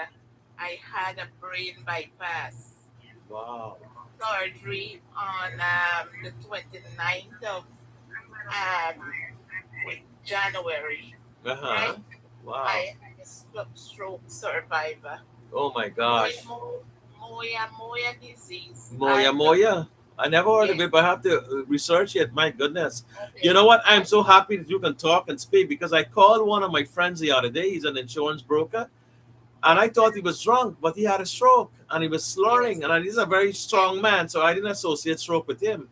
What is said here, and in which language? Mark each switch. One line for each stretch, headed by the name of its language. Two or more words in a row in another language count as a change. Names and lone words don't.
English: I had a brain bypass Wow. surgery on the 29th of January. Uh huh. Right? Wow. I am a stroke survivor. Oh my gosh. Moya moya disease. Moya moya. I never heard of Yes. it, but I have to research it. My goodness. You Okay. know what? I'm so happy that you can talk and speak because I called one of my friends the other day. He's an insurance broker. And I thought he was drunk, but he had a stroke and he was slurring. Yes. And he's a very strong man, so I didn't associate stroke with him.